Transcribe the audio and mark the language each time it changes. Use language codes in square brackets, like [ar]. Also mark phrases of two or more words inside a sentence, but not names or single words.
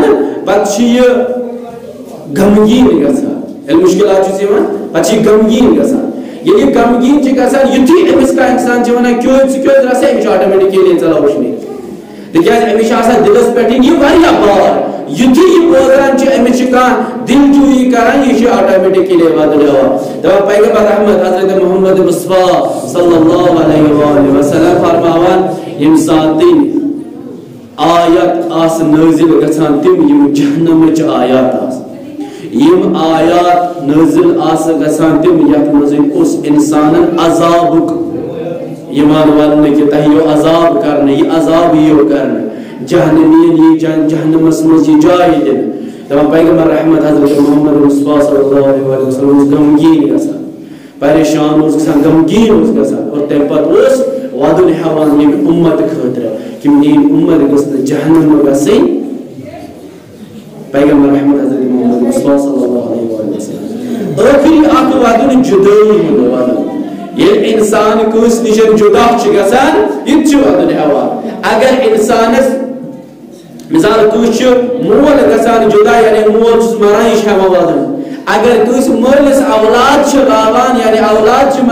[ks] پتہٕ چھِ یہِ غمگیٖن گژھان ییٚلہِ مُشکلات چھُس یِوان پتہٕ چھِ یہِ غمگیٖن گژھان ییٚلہِ یہِ غمگیٖن چھِ گژھان یُتھُے أمِس کانٛہہ اِنسان چھِ ونان کیٛوٚت ژٕ کیٛوٚت رسے أمِس چھُ آٹومیٹکلی ژَلان وٕچھنہِ تِکیٛازِ أمِس چھِ آسان دِلس پٮ۪ٹھ یہِ واریاہ بار یُتھُے یہِ بوزان چھُ أمِس چھِ کانٛہہ دِل جوٗیی کران یہِ چھُ آٹومیٹکلی ودن ہٮ۪وان دپان پیغمبر رحمت حضرت محمد مصطفیٰ [ar] صلی اللہ علیہ وآلہ وسلم [ks] فرماوان ییٚمہِ ساتہٕ آیت آس نٲزِل گژھان تِم یِم جہنمٕچ آیات آسان یم آیات نازل آس گژھان تِم یتھ منٛز اوس انسانن عذابُک یِوان وننہٕ کہِ تۄہہِ یِیو عذاب کرنہٕ یہِ عذاب یِیو کرنہٕ جہنمین یی جہنمس منٛز یہِ جاے دِنہٕ دپان پیغمبر رحمت حضرت محمد مصطفیٰ [ar] صلی اللہ علیہ وسلم [ks] اوس غمگیٖن گژھان پریشان اوس گژھان غمگیٖن اوس گژھان اور تمہِ پتہٕ اوس ودُن ہٮ۪وان ییٚمہِ اُمت خٲطرٕ کہِ میٛٲنۍ اُمت گٔژھ نہٕ جہنم گژھٕنۍ پیغمبر رحمت حضرت محمد مصطفیٰ [ar] صلی اللہ علیہ وسلم [ks] ٲخری اکھ ودُن جُدٲیی ہُنٛد ودُن ییٚلہِ انسان کٲنٛسہِ نِش جُدا چھُ گژھان یہِ تہِ چھُ ودُن ہٮ۪وان اگر انسانس مثال کٲنٛسہِ چھُ مول گژھان جُدا یعنی مول چھُس مران یہِ چھُ ہٮ۪وان ودُن اگر کٲنٛسہِ مٲلِس اولاد چھُ راوان یعنی اولاد چھُ